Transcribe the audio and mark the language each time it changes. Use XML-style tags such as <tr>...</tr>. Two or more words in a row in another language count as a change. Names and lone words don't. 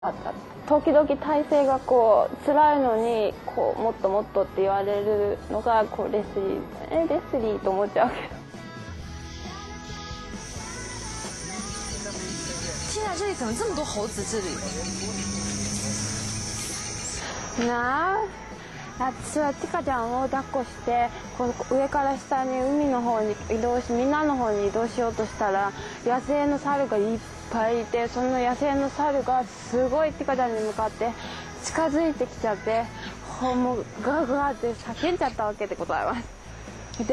<ja>時々体勢がこう辛いのにこうもっともっとって言われるのがこうレスリーと思っちゃうけど。</ja> <zh>现在这里怎么这么多猴子？这里。</zh> <ja>私はティカちゃんを抱っこしてこの上から下に海の方に移動しみんなの方に移動しようとしたら野生の猿がいっぱいいてその野生の猿がすごいティカちゃんに向かって近づいてきちゃってもうガーガーって叫んじゃったわけでございます。</ja>